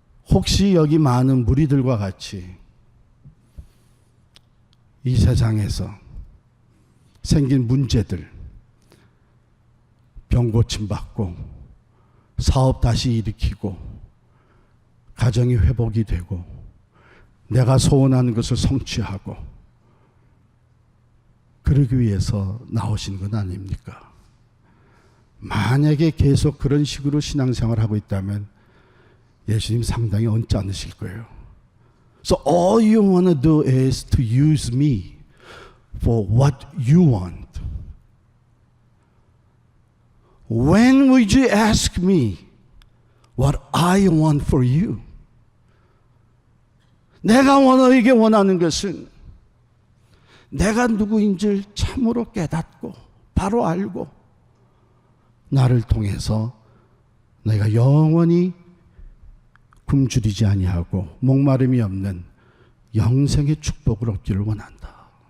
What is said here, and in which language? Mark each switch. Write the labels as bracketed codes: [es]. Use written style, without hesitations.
[ko] 혹시 여기 많은 무리들과 같이 이 세상에서 생긴 문제들, 병 고침 받고 사업 다시 일으키고 가정이 회복이 되고 내가 소원하는 것을 성취하고 그러기 위해서 나오신 건 아닙니까? 만약에 계속 그런 식으로 신앙생활하고 있다면 예수님 상당히 언짢으실 거예요. [en] So all you want to do is to use me for what you want. When would you ask me what I want for you? [ko] 내가 너에게 원하는 것은 내가 누구인지를 참으로 깨닫고 바로 알고 나를 통해서 내가 영원히 굶주리지 아니하고 목마름이 없는 영생의 축복을 얻기를 원한다.